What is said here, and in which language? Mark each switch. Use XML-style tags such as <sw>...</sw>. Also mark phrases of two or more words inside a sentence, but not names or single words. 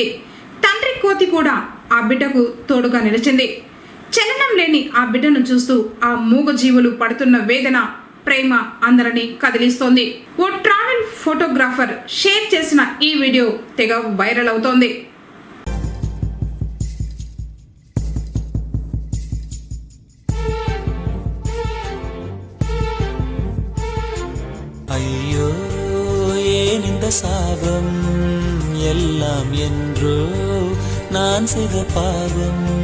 <te>తండ్రి కోతి కూడా ఆ బిడ్డకు తోడుగా నిలిచింది. చలనం లేని ఆ బిడ్డను చూస్తూ ఆ మూగజీవులు పడుతున్న వేదన, ప్రేమ అందరినీ కదిలిస్తోంది. ఓ</te> <en>travel photographer</en> <te>షేర్ చేసిన ఈ వీడియో తెగ వైరల్ అవుతోంది.</te> <ta>ஐயோ ஏன் இந்த சாபம் எல்லாம் என்றோ நான் செய்த பாவம்</ta>